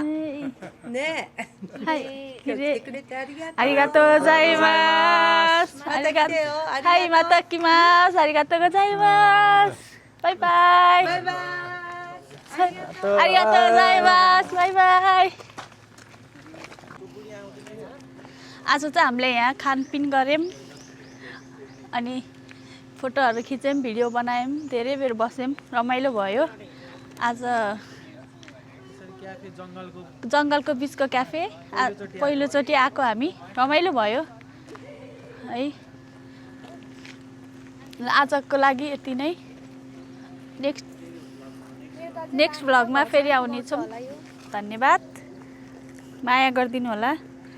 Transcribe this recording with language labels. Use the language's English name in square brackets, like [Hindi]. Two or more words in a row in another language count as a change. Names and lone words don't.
[Japanese] ねえ、はい今日来てくれてありがとう。ありがとうございますまた来てよありがとうはいまた来ますありがとうございますバイバイバイバイ。ありがとうございますバイバイ [Nepali] आज चाहिँ हामीले यहाँ खानपिन गऱ्यौँ अनि फोटोहरू खिच्यौँ भिडियो बनायौँ धेरै बेर बस्यौँ रमाइलो भयो आज जङ्गलको बिचको क्याफे पहिलोचोटि आएको हामी रमाइलो भयो है आजको लागि यति नै [English] next vlogमा [Nepali] फेरि आउनेछौँ धन्यवाद माया गरिदिनु होला